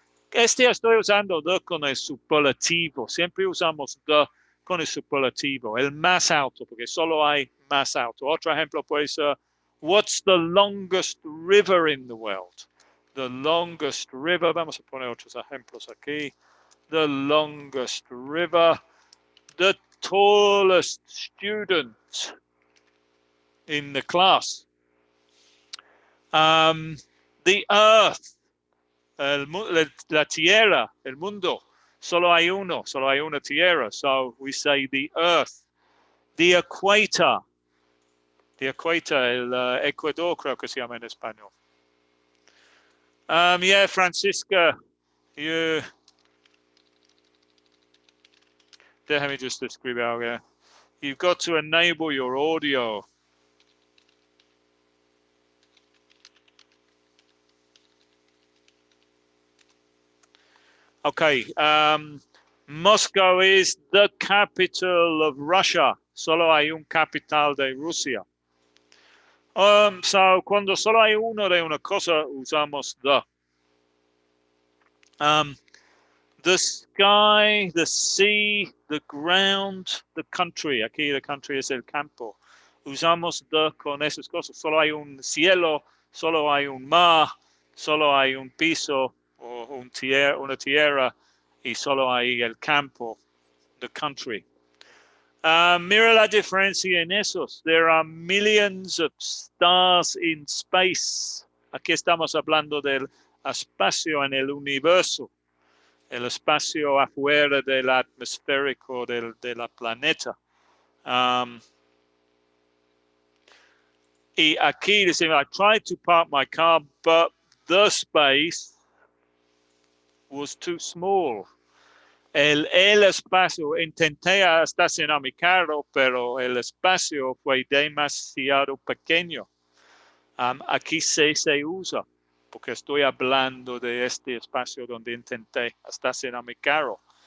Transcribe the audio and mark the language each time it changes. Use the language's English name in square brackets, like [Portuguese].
[Spanish] Estoy usando the con el superlativo. Siempre usamos the con el superlativo. El más alto, porque solo hay más alto. Otro ejemplo puede ser, [English] what's the longest river in the world? The longest river. [Spanish] Vamos a poner otros ejemplos aquí. [English] The longest river. The tallest student in the class. The earth. [Spanish] La tierra, el mundo. Solo hay uno, solo hay una tierra. [English] So we say the earth. The equator. The equator, [Spanish] el Ecuador creo que se llama en español. [English] Yeah, Francisca, you. [Spanish] Déjame just escribir algo. [English] You've got to enable your audio. Okay, Moscow is the capital of Russia. [Spanish] Solo hay un capital de Rusia. So cuando solo hay uno de una cosa, usamos the. [English] The sky, the sea, the ground, the country. [Spanish] Aquí the country es el campo. Usamos the con esas cosas. Solo hay un cielo, solo hay un mar, solo hay un piso o una tierra y solo hay el campo, the country. Mira la diferencia en esos. [English] There are millions of stars in space. [Spanish] Aquí estamos hablando del espacio en el universo. El espacio afuera del atmosférico de la planeta. Y aquí dice, [English] I tried to park my car, but the space was too small. [Spanish] El espacio, intenté estacionar mi carro, pero el espacio fue demasiado pequeño. Aquí se usa, porque estoy hablando de este espacio donde intenté estacionar mi carro.